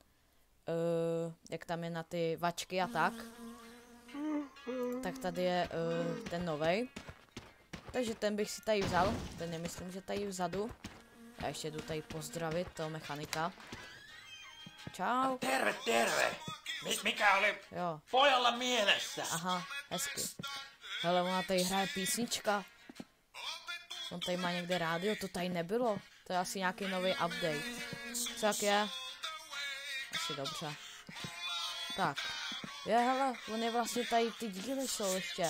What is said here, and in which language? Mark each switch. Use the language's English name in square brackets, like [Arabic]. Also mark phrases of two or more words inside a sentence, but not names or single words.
[Czech] Jak tam je na ty vačky a tak. Tak tady je ten novej. Takže ten bych si tady vzal. Ten nemyslím, že tady vzadu. Já ještě jdu tady pozdravit toho mechanika. Čau. [Finnish] Terve, terve. Mikä oli pojalla mielessä? [Czech] Aha, hezky. Hele, ona tady hraje písnička. On tady má někde rádio, to tady nebylo. To je asi nějaký nový update. Co jak je? Asi dobře. Tak. Je, hele, on je vlastně tady, ty díly jsou ještě.